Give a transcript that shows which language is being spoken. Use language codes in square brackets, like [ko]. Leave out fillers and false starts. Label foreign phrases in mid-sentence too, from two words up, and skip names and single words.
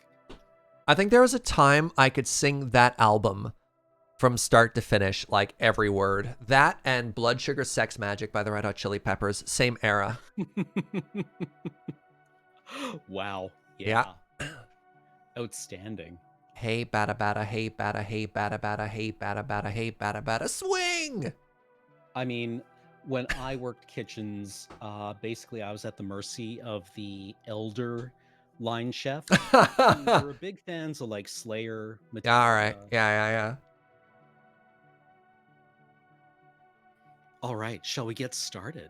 [en] I think there was a time I could sing that album from start to finish, like every word. That and Blood Sugar Sex Magic by the Red Hot Chili Peppers, same era. Wow. Yeah. Outstanding. Hey, bada bada, hey, bada, hey, bada bada, hey, bada bada, hey, bada bada, swing! I mean, when I worked kitchens, basically I was at the mercy of the elder line chef. We were big fans of like Slayer, Metallica. All right. Yeah. All right, shall we get started?